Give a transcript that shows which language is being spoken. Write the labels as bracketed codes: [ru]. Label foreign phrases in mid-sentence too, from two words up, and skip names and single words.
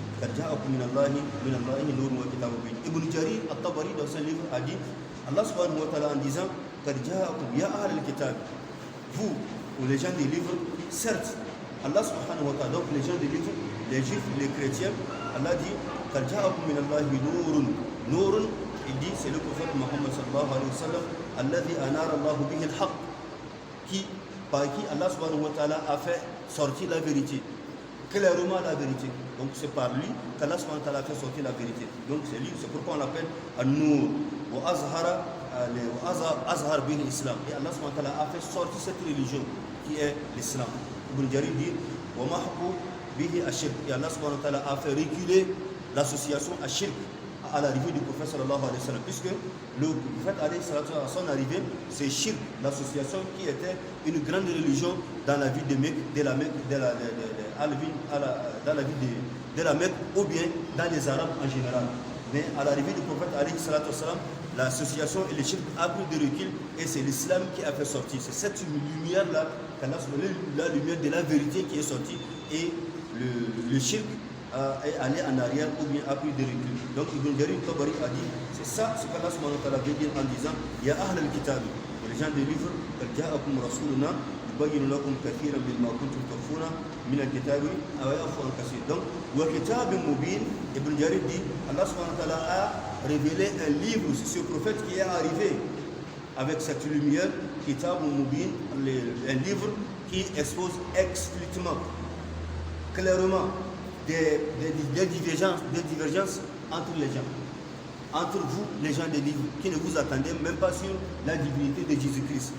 [fr] Ibn Jarir al-Tabari dans son livre a dit, Allah [ar] سبحانه وتعالى [fr] en disant vous ou les gens des livres, certes Allah [ar] سبحانه وتعالى, [fr] donc les gens des livres, les juifs, les chrétiens, Allah dit Nourun, il dit c'est le prophète Muhammad [ar] صلى الله عليه وسلم الذي أنار الله به الحق, [fr] par qui Allah [ar] سبحانه وتعالى [fr] a fait sortir la vérité, clairement la vérité. Donc c'est par lui qu'Allah [ar] سبحانه وتعالى [fr] a fait sortir la vérité. Donc c'est lui, c'est pourquoi on l'appelle [ar] النور وأظهر به [fr] l'islam. Et Allah [ar] سبحانه وتعالى [fr] a fait sortir cette religion qui est l'islam. Ibn Jarir dit [ar] ومحق به الشرك. [fr] Et Allah [ar] سبحانه وتعالى [fr] a fait reculer l'association ashirk à l'arrivée du prophète [ar] صلى الله عليه وسلم, [fr] puisque le prophète [ar] عليه الصلاة [fr] à son arrivée, c'est shirk, l'association qui était une grande religion dans la ville de Mecque, dans la ville de la Mecque, ou bien dans les Arabes en général. Mais à l'arrivée du prophète [ar] عليه الصلاة والسلام, [fr] l'association et le shirk a pris de recul et c'est l'islam qui a fait sortir. C'est cette lumière-là, la lumière de la vérité qui est sortie, et le shirk est allé en arrière ou bien a pris de recul. Donc Ibn Jarir al-Tabari a dit, c'est ça ce qu'Allah [ar] سبحانه وتعالى [fr] veut dire en disant [ar] يا أهل الكتاب, [fr] les gens des livres, [ar] جاءكم رسولنا يبين لكم كثيرا مما كنتم تخفون من الكتاب ويعفو عن كثير. [fr] Donc [ar] وكتاب مبين, [fr] Ibn Jarir dit, Allah [ar] سبحانه وتعالى [fr] a révélé un livre sur ce prophète qui est arrivé avec cette lumière, [ar] كتاب مبين, [fr] un livre qui expose explicitement, clairement, des divergences entre les gens, entre vous, les gens des livres, qui ne vous attendez même pas sur la divinité de Jésus-Christ.